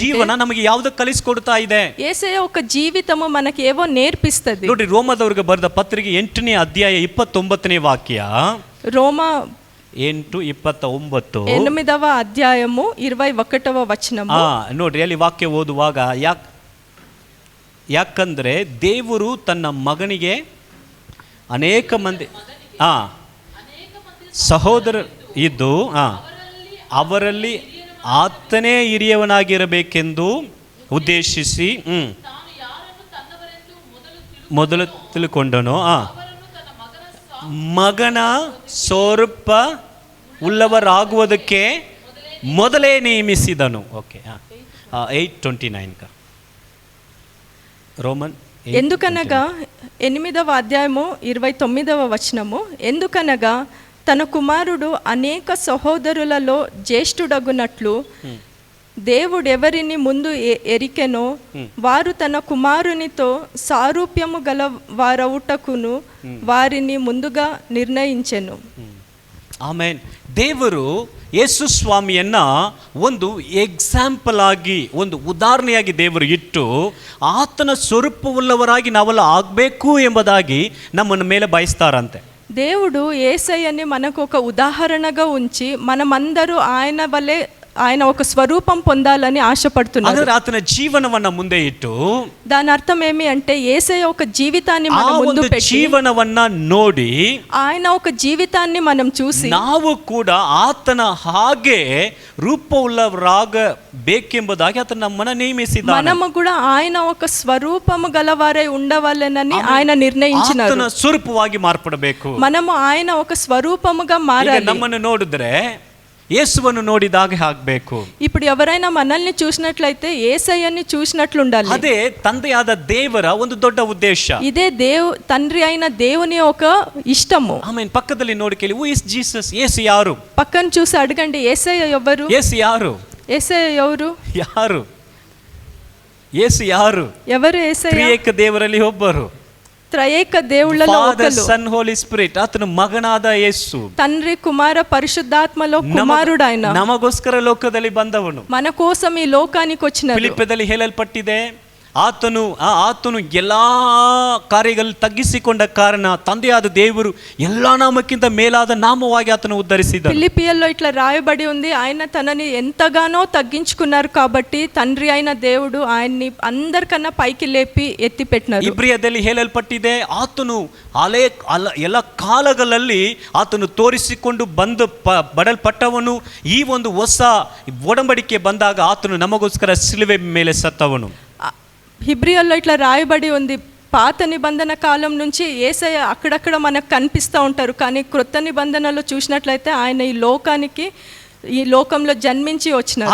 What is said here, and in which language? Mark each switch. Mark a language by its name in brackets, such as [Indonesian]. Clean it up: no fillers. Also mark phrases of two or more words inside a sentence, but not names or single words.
[Kannada] ಜೀವನ ನಮಗೆ ಯಾವುದು ಕಲಿಸಿಕೊಡ್ತಾ ಇದೆ. [Telugu] యేసయ్య ఒక జీవితము మనకి ఏవో నేర్పిస్తది. [Kannada] ನೋಡಿ, ರೋಮದವರಿಗೆ ಬರೆದ ಪತ್ರಿಕೆ 8ನೇ ಅಧ್ಯಾಯ 29ನೇ ವಾಕ್ಯ. [Telugu] రోమా 8:29. 8వ అధ్యాయము 21వ వచనము. [Kannada] ನೋಡ್ರಿ, ಅಲ್ಲಿ ವಾಕ್ಯ ಓದುವಾಗ ಯಾಕಂದ್ರೆ ದೇವರು ತನ್ನ ಮಗನಿಗೆ ಅನೇಕ ಮಂದಿ ಸಹೋದರ ಇದ್ದು ಅವರಲ್ಲಿ ಆತನೇ ಹಿರಿಯವನಾಗಿರಬೇಕೆಂದು ಉದ್ದೇಶಿಸಿ ಮೊದಲು ತಿಳ್ಕೊಂಡನು. ಮಗನ ಸ್ವರೂಪ ಉಳ್ಳವರಾಗುವುದಕ್ಕೆ ಮೊದಲೇ ನೇಮಿಸಿದನು. [Telugu] ಓಕೆ, 8:29 రోమన్. ఎందుకనగా 8వ అధ్యాయము 29వ వచనము, ఎందుకనగా తన కుమారుడు అనేక సహోదరులలో జ్యేష్ఠుడగునట్లు దేవుడు ఎవరిని ముందు ఎరికెనో వారు తన కుమారునితో సారూప్యము గల వారవుటకును వారిని ಮುಂದುగా ನಿರ್ಣయించెను. [Kannada] ಆಮೇನ್. ದೇವರು ಯೇಸು ಸ್ವಾಮಿಯನ್ನ ಒಂದು ಎಕ್ಸಾಂಪಲ್ ಆಗಿ, ಒಂದು ಉದಾಹರಣೆಯಾಗಿ ದೇವರು ಇಟ್ಟು ಆತನ ಸ್ವರೂಪವುಳ್ಳವರಾಗಿ ನಾವೆಲ್ಲ ಆಗಬೇಕು ಎಂಬುದಾಗಿ ನಮ್ಮನ್ನ ಮೇಲೆ ಬಯಸ್ತಾರಂತೆ. [Telugu] దేవుడు యేసయ్యని మనకు ఒక ఉదాహరణగా ఉంచి మనమందరూ ఆయన వలె, ఆయన ఒక స్వరూపం పొందాలని ఆశపడుతున్నారు. [Kannada] ಆತನ ಜೀವನವನ್ನ ಮುಂದೆ ఇಟ್ಟು [Telugu] దాని అర్థం ఏమి అంటే యేసయ్య ఒక జీవితాన్ని మన ముందు పెట్టి, [Kannada] జీవనవನ್ನ ನೋಡಿ, [Telugu] ఆయన ఒక జీవితాన్ని మనం చూసి [Kannada] ನಾವು ಕೂಡ ಆತನ ಹಾಗೆ ರೂಪವುಳ್ಳವರಾಗಬೇಕೆಂಬುದಾಗಿ ಆತನ ನಮ್ಮನ್ನ ನೇಮಿಸಿದ್ದಾನೆ. [Telugu] మనము కూడా ఆయన ఒక స్వరూపము గలవారై ఉండవాలనని ఆయన నిర్ణయించినారు. [Kannada] ಆತನ ಸ್ವರೂಪವಾಗಿ ಮಾರ್ಪಡಬೇಕು. [Telugu] మనము ఆయన ఒక స్వరూపముగా మారాలి. [Kannada] ನಮ್ಮನ್ನು ನೋಡಿದ್ರೆ ಯೇಸುವನ್ನು ನೋಡಿದಾಗ ಆಗಬೇಕು. [Telugu] ఇప్పుడు ఎవరైనా మనల్ని చూసినట్లయితే యేసయ్యని చూసినట్లు ఉండాలి. [Kannada] అదే ತಂದೆಯಾದ ದೇವರ ಒಂದು ದೊಡ್ಡ ಉದ್ದೇಶ. [Telugu] ఇదే తండ్రి అయిన దేవుని ఒక ఇష్టము. [Kannada] ಆಮೇಲೆ ಪಕ್ಕದಲ್ಲಿ ನೋಡಿ ಕೇಳಿ, [English] who is Jesus? [Kannada] ಯೇಸು ಯಾರು? [Telugu] పక్కన చూసి అడగండి, యేసయ్య ఎవరు? [Kannada] ಯೇಸು ಯಾರು? [Telugu] యేసయ్య ఎవరు? [Kannada] ಯಾರು ಯೇಸು? ಯಾರು? [Telugu] ఎవరు యేసయ్య? [Kannada] ತ್ರಿಯೇಕ ದೇವರಲ್ಲಿ ಒಬ್ಬರು, [Telugu] త్రయేక దేవుళ్ళలో [Kannada] ಫಾದರ್, [Telugu] ఒకరు, [English] Son, Holy Spirit. [Kannada] ಆತನ ಮಗನಾದ ಯೇಸು [Telugu] తండ్రి కుమార పరిశుద్ధాత్మలో కుమారుడు ఆయన, [Kannada] ನಮಗೋಸ್ಕರ ಲೋಕದಲ್ಲಿ ಬಂದವನು, [Telugu] మన కోసం ఈ లోకానికి వచ్చినాడు. [Kannada] ಫಿಲಿಪ್ಪದಲ್ಲಿ ಹೇಳಲ್ಪಟ್ಟಿದೆ, ಆತನು ಎಲ್ಲಾ ಕಾರ್ಯಗಳಲ್ಲಿ ತಗ್ಗಿಸಿಕೊಂಡ ಕಾರಣ ತಂದೆಯಾದ ದೇವರು ಎಲ್ಲಾ ನಾಮಕ್ಕಿಂತ ಮೇಲಾದ ನಾಮವಾಗಿ ಆತನು ಉದ್ಧರಿಸಿದನು. [Telugu] ఫిలిప్పియల్లో ఇట్లా రాయబడి ఉంది, ఆయన తనని ఎంతగానో తగ్గించుకున్నారు కాబట్టి తండ్రి అయిన దేవుడు ఆయన్ని అందరికన్నా పైకి లేపి ఎత్తి పెట్టినారు. [Kannada] ಇಬ್ರಿಯದಲ್ಲಿ ಹೇಳಲ್ಪಟ್ಟಿದೆ, ಆತನು ಎಲ್ಲ ಕಾಲಗಳಲ್ಲಿ ಆತನು ತೋರಿಸಿಕೊಂಡು ಬಡಲ್ಪಟ್ಟವನು, ಈ ಒಂದು ಹೊಸ ಒಡಂಬಡಿಕೆ ಬಂದಾಗ ಆತನು ನಮಗೋಸ್ಕರ ಶಿಲುಬೆ ಮೇಲೆ ಸತ್ತವನು. [Telugu] హిబ్రియల్లో ఇట్లా రాయబడి ఉంది, పాత నిబంధన కాలం నుంచి యేసయ్య అక్కడక్కడ మనకు కనిపిస్తూ ఉంటారు, కానీ క్రొత్త నిబంధనలో చూసినట్లయితే ఆయన ఈ లోకంలో జన్మించి వచ్చినారు.